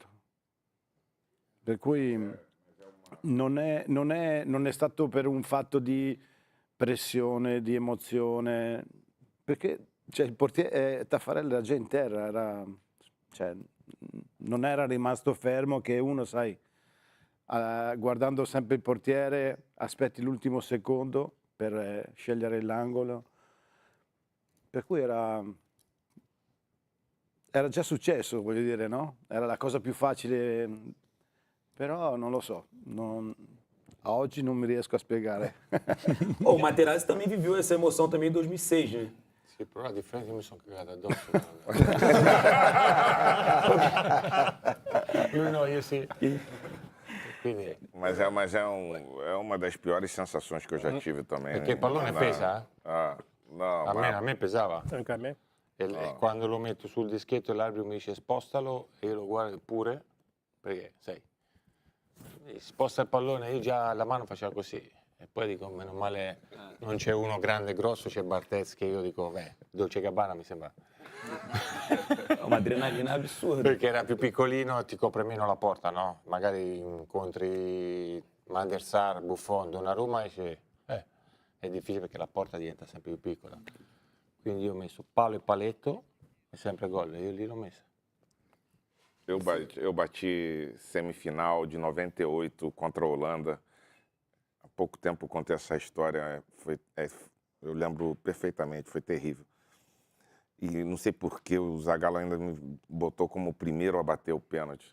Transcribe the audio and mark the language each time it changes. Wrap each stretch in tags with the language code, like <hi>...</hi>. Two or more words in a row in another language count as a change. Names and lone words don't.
<it>Per cui non è stato per un fatto di pressione, di emozione, perché cioè, il portiere Taffarel era già in terra, cioè, non era rimasto fermo che uno, sai, guardando sempre il portiere, aspetti l'ultimo secondo per scegliere l'angolo. Per cui era già successo, voglio dire, no? Era la cosa più facile, però non lo so, a oggi non mi riesco a spiegare.</it> <pt>Oh, o Materazzi também viveu essa emoção também em 2006, né?</pt> <it>Sì, però la differenza è che mi sono cagato addosso. Lui no, io sì. Quindi,</it> <pt>Mas é uma das piores sensações que eu já tive também.</pt> <it>perché il pallone pesa,</it> <pt>Não,</pt> <it>a me pesava. Anche a me. E quando lo metto sul dischetto e l'arbitro mi dice spostalo, e io lo guardo pure, perché sai, sposta il pallone, io già la mano faceva così. E poi dico, meno male non c'è uno grande e grosso, c'è Barthez, che io dico, Dolce Gabbana mi sembra.</it> <pt>É uma adrenalina absurda.</pt> <it>Perché era più piccolino, ti copre meno la porta, no? Magari incontri Van der Sar, Buffon, Donnarumma e dici, è difficile perché la porta diventa sempre più piccola. Quindi io ho messo palo e paletto e sempre gol, e io lì l'ho messa.</it> <pt>Eu bati semifinal de 98 contra a Holanda. Há pouco tempo eu contei essa história, eu lembro perfeitamente, foi terrível. E não sei por que o Zagallo ainda me botou como o primeiro a bater o pênalti.</pt>